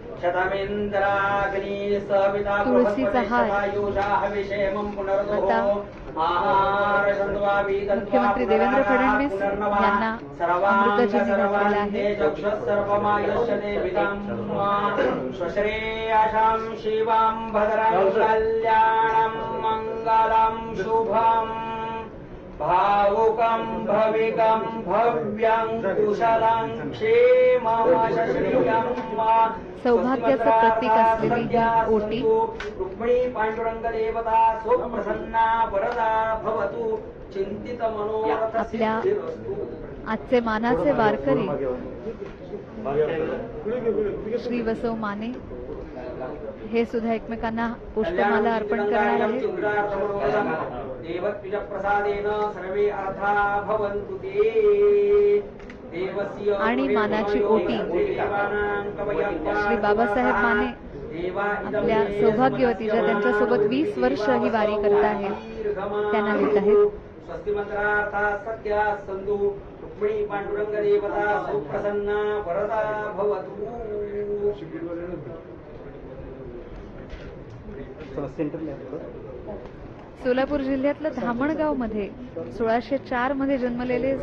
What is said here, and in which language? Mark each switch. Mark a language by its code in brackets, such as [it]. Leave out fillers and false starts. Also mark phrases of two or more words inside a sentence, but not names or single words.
[mr] तुळशीचा हार आता मुख्यमंत्री देवेंद्र फडणवीस यांना अमृताजीने घातलेला आहे. [sa] शिवां भद्रं कल्याणं मंगलं शुभं भावुकं भविकं भव्यं कुशलं क्षेममशश्रियं. [mr] सौभाग्याचं प्रतीक असलेली ही ओटी [sa] रुक्मिणी पांडुरंग देवता सुप्रसन्ना वरदा भवतु चिंतित मनोरथ [mr] आपल्या आजचे मानाचे वारकरी श्री वसव माने हे सुद्धा एकमेकांना पुष्पमाला अर्पण करणार आहेत. [sa] देवत्विज प्रसादेन सर्वे अर्था भवन्तु ते. [mr] आणि मानाची ओटी श्री बाबासाहेब माने आपल्या सौभाग्यवतीच्या त्यांच्यासोबत 20 वर्ष ही वारी करत आहेत त्यांना देत आहेत. [sa] स्वस्ति मंत्रार्था सत्या संधू रुक्मिणी पांडुरंग देवता सुप्रसन्ना वरदा भवतु. [mr] सोलापूर जिल्ह्यातलं धामणगाव मध्ये 1604 मध्ये जन्मलेले